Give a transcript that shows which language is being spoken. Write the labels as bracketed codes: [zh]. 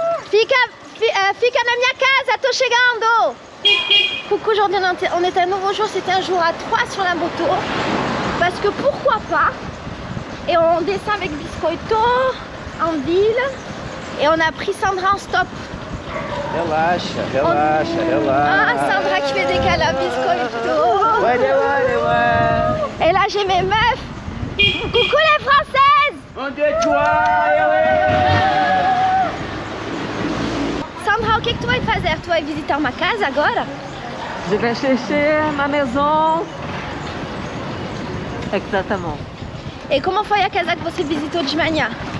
[pt] Fica na minha casa, tô chegando! [fr] Coucou, aujourd'hui on est un nouveau jour, c'était un jour à 3 sur la moto. Parce que pourquoi pas? Et on descend avec Biscoito en ville. Et on a pris Sandra en stop. [pt] Relaxa, relaxa, relaxa. [fr] Ah, Sandra qui fait des câlins Biscoito. Ouais. Et là j'ai mes meufs. Coucou les Françaises. [pt] Onde é que tu vai? Sandra, o que tu vai fazer? Tu vai visitar uma casa agora? [fr] Je vais chercher ma maison. [pt] Exatamente. E como foi a casa que você visitou de manhã?